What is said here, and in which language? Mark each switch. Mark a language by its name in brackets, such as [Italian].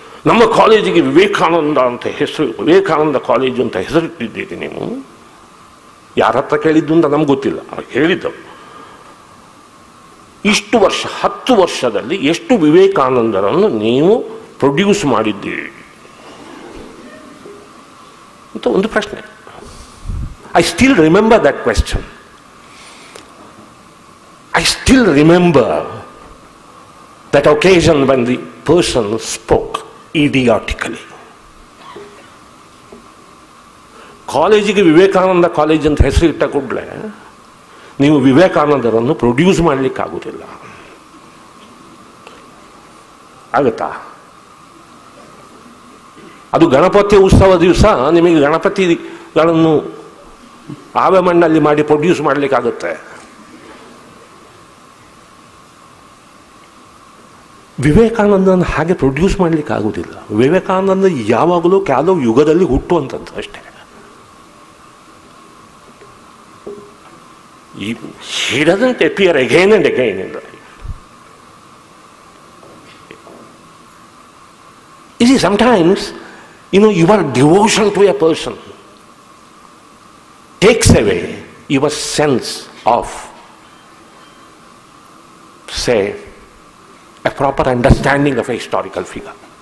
[Kannada] ನಮ್ಮ ಕಾಲೇಜಿಗೆ ವಿವೇಕಾನಂದ ಅಂತ ಹೆಸರು, ವಿವೇಕಾನಂದ ಕಾಲೇಜು ಅಂತ ಹೆಸರಿಟ್ಟಿದ್ದೀರಿ ನೀವು, ಯಾರ ಹತ್ರ ಕೇಳಿದ್ದು ಅಂತ ನಮ್ಗೆ ಗೊತ್ತಿಲ್ಲ, ಅವ್ರು ಹೇಳಿದ್ದವು. ಇಷ್ಟು ವರ್ಷ 10 ವರ್ಷದಲ್ಲಿ ಎಷ್ಟು ವಿವೇಕಾನಂದರನ್ನು ನೀವು ಪ್ರೊಡ್ಯೂಸ್ ಮಾಡಿದ್ದೀರಿ ಅಂತ ಒಂದು ಪ್ರಶ್ನೆ. [English] I still remember that question. I still remember that occasion when the person spoke idiotically. [Kannada] ಕಾಲೇಜಿಗೆ ವಿವೇಕಾನಂದ ಕಾಲೇಜ್ ಅಂತ ಹೆಸರು ಇಟ್ಟ ಕೂಡಲೇ ನೀವು ವಿವೇಕಾನಂದರನ್ನು ಪ್ರೊಡ್ಯೂಸ್ ಮಾಡಲಿಕ್ಕಾಗುವುದಿಲ್ಲ. ಆಗುತ್ತಾ? ಅದು ಗಣಪತಿ ಉತ್ಸವ ದಿವಸ ನಿಮಗೆ ಗಣಪತಿಗಳನ್ನು ಆವೆ ಮಣ್ಣಲ್ಲಿ ಮಾಡಿ ಪ್ರೊಡ್ಯೂಸ್ ಮಾಡಲಿಕ್ಕಾಗುತ್ತೆ. ವಿವೇಕಾನಂದನ ಹಾಗೆ ಪ್ರೊಡ್ಯೂಸ್ ಮಾಡಲಿಕ್ಕೆ ಆಗುವುದಿಲ್ಲ. ವಿವೇಕಾನಂದ ಯಾವಾಗಲೂ ಕೆಲವು ಯುಗದಲ್ಲಿ ಹುಟ್ಟುವಂಥದ್ದು ಅಷ್ಟೇ. [English] He doesn't appear again and again in life. You see, sometimes, your devotion to a person takes away your sense of, say, a proper understanding of a historical figure.